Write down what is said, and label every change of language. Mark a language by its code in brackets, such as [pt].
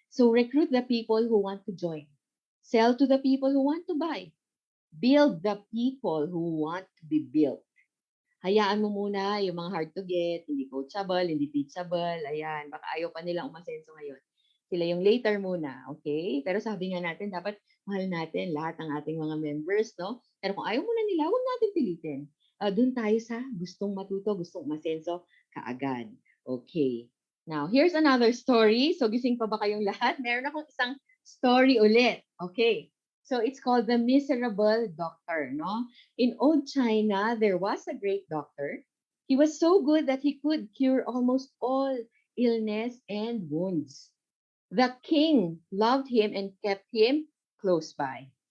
[en] So, recruit the people who want to join. Sell to the people who want to buy. Build the people who want to be built. [tl] Hayaan mo muna yung mga [en] hard to get, [tl] hindi coachable, hindi teachable, ayan, baka ayaw pa nilang umasenso ngayon. Sila yung later muna, okay? Pero sabi nga natin, dapat mahal natin lahat ng ating mga members, no? Pero kung ayaw muna nila, huwag natin pilitin. Doon tayo sa gustong matuto, gustong umasenso kaagad. Okay. [en] Now, here's another story. [tl] So, gising pa ba kayong lahat? Meron akong isang story ulit. [en] Okay. So, it's called The Miserable Doctor, no? In old China, there was a great doctor. He was so good that he could cure almost all illness and wounds. The king loved him and kept him close by.